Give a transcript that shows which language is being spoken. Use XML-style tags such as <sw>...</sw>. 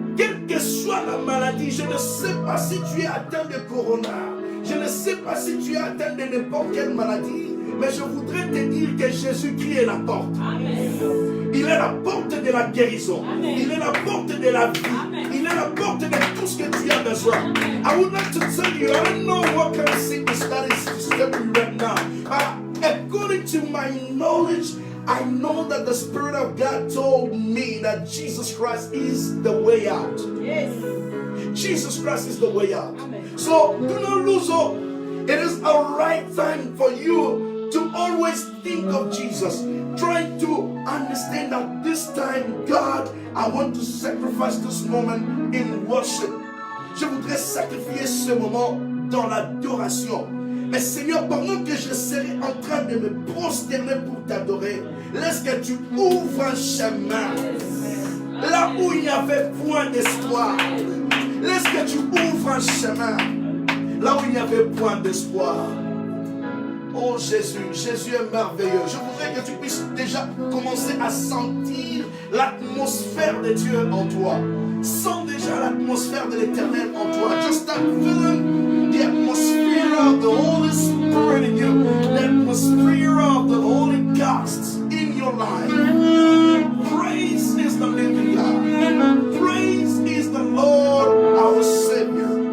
<fr>Quelle que soit la maladie, je ne sais pas si tu es atteint de corona. Je ne sais pas si tu es atteint de n'importe quelle maladie. Mais je voudrais te dire que Jésus-Christ est la porte. Il est la porte de la guérison. Il est la porte de la vie. Il est la porte de tout ce que tu as besoin.</fr> <en>I would like to tell you, I don't know what kind of sickness that is disturbing you right now. According to my knowledge, I know that the Spirit of God told me that Jesus Christ is the way out. Yes. Jesus Christ is the way out. Amen. So do not lose hope. It is a right time for you to always think of Jesus. Try to understand that this time, God, I want to sacrifice this moment in worship.</en> <fr>Je voudrais sacrifier ce moment dans l'adoration. Mais Seigneur, pendant que je serai en train de me prosterner pour t'adorer, laisse que tu ouvres un chemin là où il n'y avait point d'espoir. Laisse que tu ouvres un chemin là où il n'y avait point d'espoir. Oh Jésus, Jésus est merveilleux. Je voudrais que tu puisses déjà commencer à sentir l'atmosphère de Dieu en toi. Sens déjà l'atmosphère de l'Éternel en toi.</fr> <en>Just start feeling the atmosphere of the Holy Spirit in you. The atmosphere of the Holy Ghost in your life. Praise is the living God. Praise is the Lord our Savior.</en>